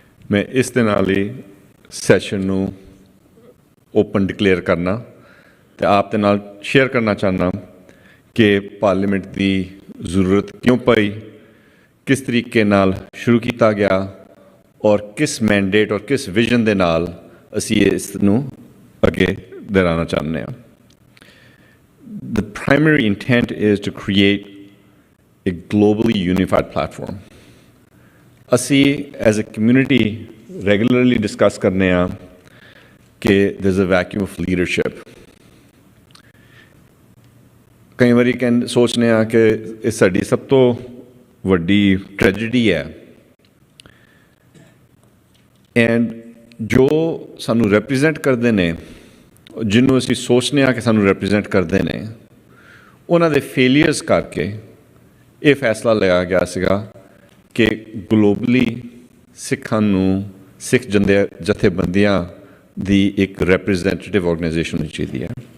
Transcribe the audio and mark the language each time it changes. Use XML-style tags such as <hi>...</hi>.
<pa>ਮੈਂ ਇਸ ਦੇ ਨਾਲ ਹੀ ਸੈਸ਼ਨ ਨੂੰ ਓਪਨ ਡਿਕਲੇਅਰ ਕਰਨਾ ਤੇ ਆਪ ਦੇ ਨਾਲ ਸ਼ੇਅਰ ਕਰਨਾ ਚਾਹੁੰਦਾ ਕਿ ਪਾਰਲੀਮੈਂਟ ਦੀ ਜ਼ਰੂਰਤ ਕਿਉਂ ਪਈ, ਕਿਸ ਤਰੀਕੇ ਨਾਲ ਸ਼ੁਰੂ ਕੀਤਾ ਗਿਆ ਔਰ ਕਿਸ ਮੈਂਡੇਟ ਔਰ ਕਿਸ ਵਿਜ਼ਨ ਦੇ ਨਾਲ ਅਸੀਂ ਇਸ ਨੂੰ ਅੱਗੇ ਦਰਾਉਣਾ ਚਾਹੁੰਦੇ ਹਾਂ।</pa> <en>The primary intent is to create a globally unified platform.</en> <pa>ਅਸੀਂ</pa> <en>as a community regularly discuss</en> <pa>ਕਰਨੇ ਆ ਕਿ</pa> <en>there's a vacuum of leadership.</en> <pa>ਕਈ ਵਾਰੀ ਸੋਚਨੇ ਆ ਕਿ ਇਹ ਸਾਡੀ ਸਭ ਤੋਂ ਵੱਡੀ ਟ੍ਰੈਜੇਡੀ ਹੈ ਐਂਡ ਜੋ ਸਾਨੂੰ ਰੈਪਰੈਜ਼ੈਂਟ ਕਰਦੇ ਨੇ, ਜਿਹਨੂੰ ਅਸੀਂ ਸੋਚਨੇ ਆ ਕਿ ਸਾਨੂੰ ਰੈਪਰੈਜ਼ੈਂਟ ਕਰਦੇ ਨੇ, ਉਹਨਾਂ ਦੇ ਫੇਲੀਅਰਸ ਕਰਕੇ ਇਹ ਫੈਸਲਾ ਲਿਆ ਗਿਆ ਸੀਗਾ ਕਿ ਗਲੋਬਲੀ ਸਿੱਖਾਂ ਨੂੰ ਸਿੱਖ ਜਥੇਬੰਦੀਆਂ ਦੀ ਇੱਕ ਰੈਪਰੈਜ਼ੈਂਟੇਟਿਵ ਆਰਗੇਨਾਈਜੇਸ਼ਨ ਹੋਣੀ ਚਾਹੀਦੀ ਹੈ।</pa>